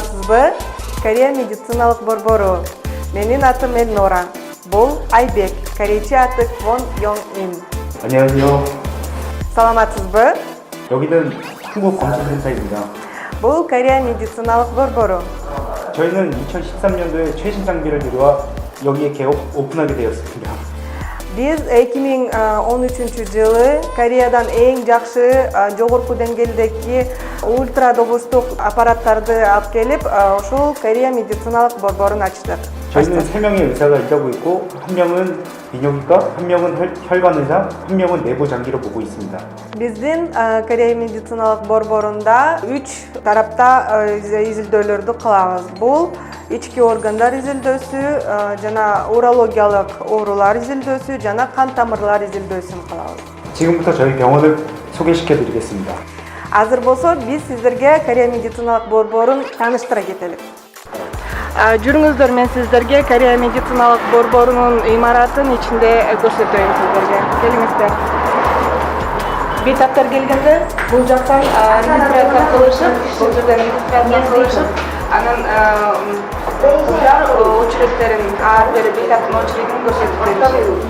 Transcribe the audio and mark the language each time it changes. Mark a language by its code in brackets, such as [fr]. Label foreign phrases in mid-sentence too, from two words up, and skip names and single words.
[ky] Саламатсызбы? Корея медициналык борбору. Менин атым Элнора. Бул Айбек. Корейче аты Kwon Young-in. [ko] 안녕하세요. [ky] Саламатсызбы? [ko] 여기는 한국검진센터입니다. [ky] Бул Корея медициналык борбору. [ko] 저희는 2013년도에 최신 장비를 들여와 여기에 개업 오픈하게 되었습니다. [ky] Биз 2013-жылы Кореядан эң жакшы жогорку деңгээлдеги ультра добустук аппараттарды алып келип, ушул Корея медициналык борборун ачтык. [ko] 저희는 3명의 의사가 일하고 있고 한 명은 비뇨기과, 한 명은 혈관의사, 한 명은 내부 장기로 보고 있습니다. [ky] Биздин Корея медициналык борборунда 3 тарапта изилдөөлөрдү кылабыз. Бул ички органдар изилдөөсү, жана урологиялык оорулар изилдөөсү, жана кан тамырлар изилдөөсүн кылабыз. [ko] 지금부터 저희 병원을 소개시켜 드리겠습니다. [ky] Азыр болсо биз сиздерге Корея медициналык борборун тааныштыра кетелик. Жүрүңүздөр, мен сиздерге Корея медициналык борборунун имаратын ичинде көрсөтөйүн сиздерге. Келиңиздер. Бейтаптар келгенде бул жактан регистрация кылышып, бул жерден регистрация кылышып, анан очередтерин, бери бейтаптын очередин көрсөтүп беришет.